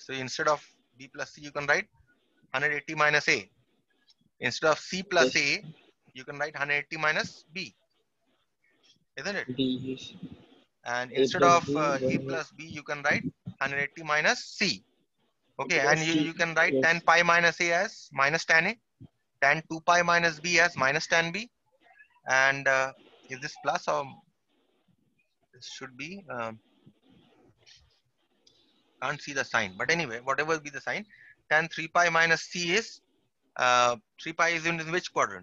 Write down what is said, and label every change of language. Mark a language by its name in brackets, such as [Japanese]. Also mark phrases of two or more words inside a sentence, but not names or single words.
[English] So instead of B plus C, you can write 180 minus A. Instead of C plus Yes. A, you can write 180 minus B, isn't it? B is And A instead plus of B. A plus B, you can write 180 minus C. Okay, and Plus you C. can write tan Yes. pi minus A as minus tan A, tan 2 pi minus B as minus tan B, and is this plus or this should be, can't see the sign, but anyway, whatever be the sign, tan 3 pi minus C is, 3 pi is in which quadrant?